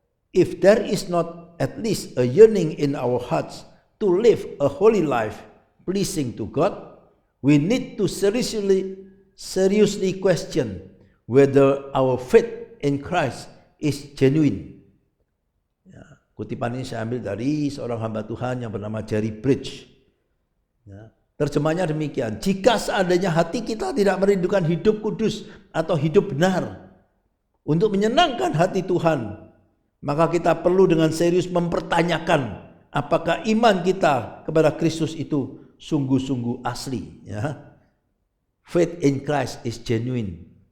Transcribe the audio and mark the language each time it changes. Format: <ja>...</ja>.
<en>If there is not at least a yearning in our hearts to live a holy life pleasing to God, we need to seriously question whether our faith in Christ is genuine.</en> <id>Ya, kutipan ini saya ambil dari seorang hamba Tuhan yang bernama Jerry Bridge. Ya, terjemahnya demikian: jika seandainya hati kita tidak merindukan hidup kudus atau hidup benar untuk menyenangkan hati Tuhan, maka kita perlu dengan serius mempertanyakan apakah iman kita kepada Kristus itu sungguh-sungguh asli. Ya.</id> <en>Faith in Christ is genuine.</en>